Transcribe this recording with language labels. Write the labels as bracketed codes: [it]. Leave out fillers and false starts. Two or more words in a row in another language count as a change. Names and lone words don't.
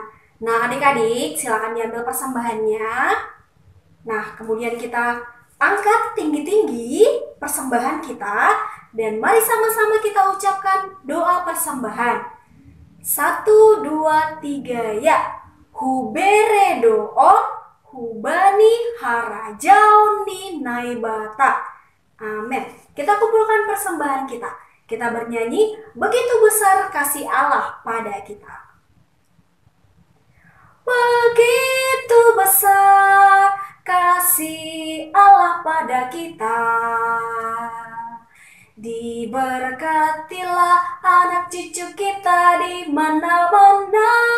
[id] Nah, adik-adik, silakan diambil persembahannya. Nah, kemudian kita angkat tinggi-tinggi persembahan kita, dan mari sama-sama kita ucapkan doa persembahan. 1, 2, 3, ya. [bts] Hubere doon, hubani harajaoni naibata. [id] Amin. Kita kumpulkan persembahan kita. Kita bernyanyi, begitu besar kasih Allah pada kita. Begitu besar kasih Allah pada kita, diberkatilah anak cucu kita di mana-mana.